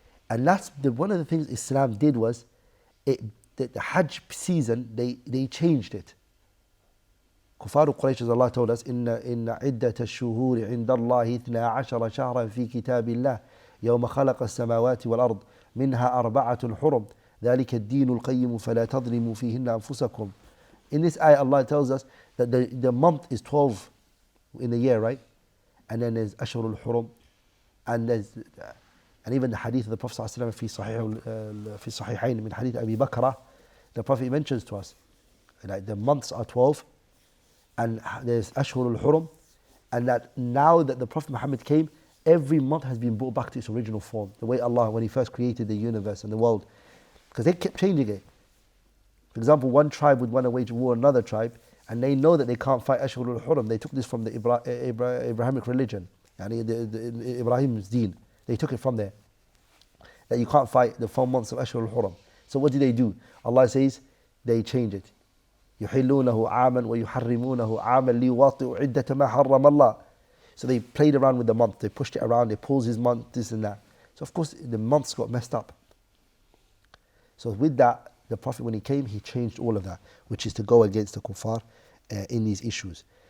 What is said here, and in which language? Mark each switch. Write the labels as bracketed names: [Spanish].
[English] And that's one of the things Islam did was, the Hajj season, they changed it. Kuffar Quraysh, as Allah told us, [Arabic] إن عدة الشهور عند الله 12 شهرا في كتاب الله يوم خلق السماوات والأرض منها 4 حرم ذلك الدين القيم فلا تظلموا فيهن أنفسكم. [English] In this ayah, Allah tells us that the month is 12 in the year, right? And then there's Ashhurul Hurum, and even the hadith of the Prophet ﷺ [Arabic] في صحيحين من [English] hadith Abi Bakr, the Prophet mentions to us like the months are 12 and there's Ashhurul Hurum, and that now that the Prophet Muhammad came, every month has been brought back to its original form, the way Allah, when He first created the universe and the world, because they kept changing it. For example, one tribe would want to wage war on another tribe, and they know that they can't fight Ashhurul Hurum. They took this from the Abrahamic religion, the Ibrahim's deen. They took it from there. That you can't fight the 4 months of Ashhur al-Huram. So what do? Allah says, they change it. [Arabic] يحلونه عاما ويحرمونه عاما ليواطئوا عدة ما حرم الله. [English] So they played around with the month. They pushed it around. They paused his month, this and that. So of course the months got messed up. So with that, the Prophet, when he came, he changed all of that, which is to go against the kuffar in these issues.